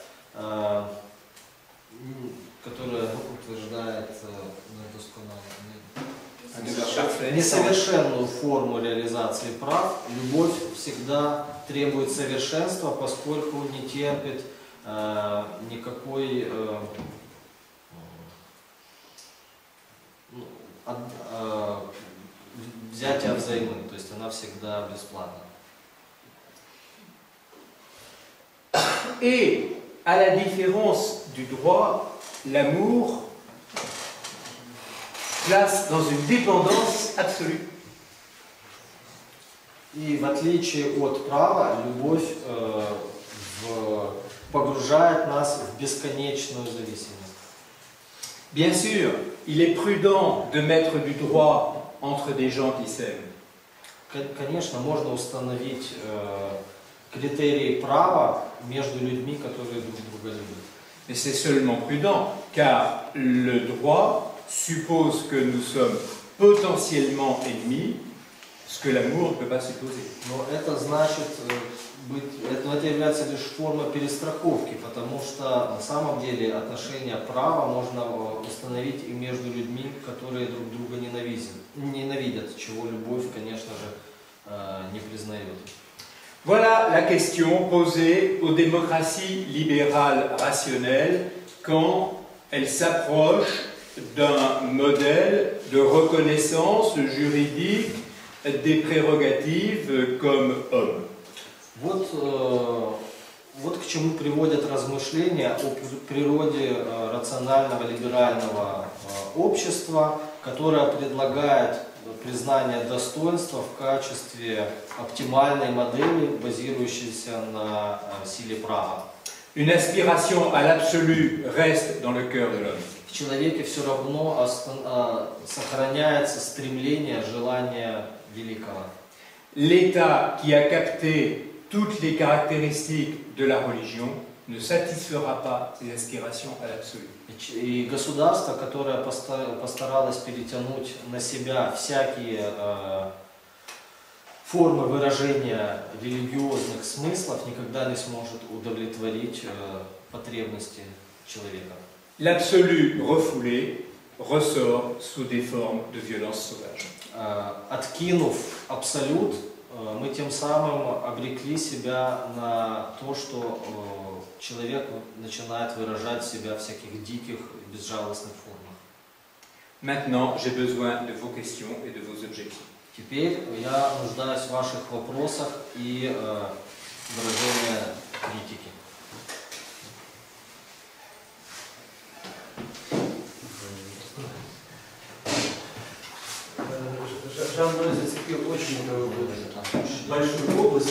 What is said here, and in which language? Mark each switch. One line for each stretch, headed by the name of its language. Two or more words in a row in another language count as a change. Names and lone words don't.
Russian: несовершенную форму реализации прав, любовь всегда требует совершенства, поскольку не терпит никакой взятия взаймы, то есть она всегда бесплатна.
French: Et à la différence du droit, l'amour place dans une dépendance absolue.
Russian: И в отличие от права, любовь погружает нас в бесконечную зависимость.
French: Bien sûr, il est prudent de mettre du droit entre des gens qui s'aiment.
Russian: Конечно, можно установить критерии права между людьми, которые друг друга любят.
French: Mais c'est seulement prudent, car le droit suppose que nous sommes potentiellement ennemis, ce que l'amour ne peut pas supposer.
Russian: Но это значит, это является лишь формой перестраховки, потому что на самом деле отношения права можно установить и между людьми, которые друг друга ненавидят, чего любовь, конечно же, не признает.
French: Voilà la question posée aux démocraties libérales rationnelles quand elles s'approchent d'un modèle de reconnaissance juridique des prérogatives comme homme.
Russian: Вот к чему приводят размышления о природе рационального либерального общества, которое предлагает признание достоинства в качестве оптимальной модели, базирующейся на силе права.
French: Une aspiration à l'absolu reste dans le cœur de l'homme.
Russian: В человеке все равно сохраняется стремление, желание великого.
French: L'État qui a capté toutes les caractéristiques de la religion ne satisfera pas ses aspirations à l'absolu.
Russian: И государство, которое постаралось перетянуть на себя всякие формы выражения религиозных смыслов, никогда не сможет удовлетворить потребности человека.
French: L'absolu refoulé ressort sous des formes de violence sauvage.
Russian: Откинув абсолют, мы тем самым обрекли себя на то, что человек начинает выражать себя в всяких диких и безжалостных формах.
French: Maintenant, j'ai besoin de vos questions et de vos objectifs.
Russian: Теперь я нуждаюсь в ваших вопросах и выражении критики. Жан-Ной зацепил очень большую область.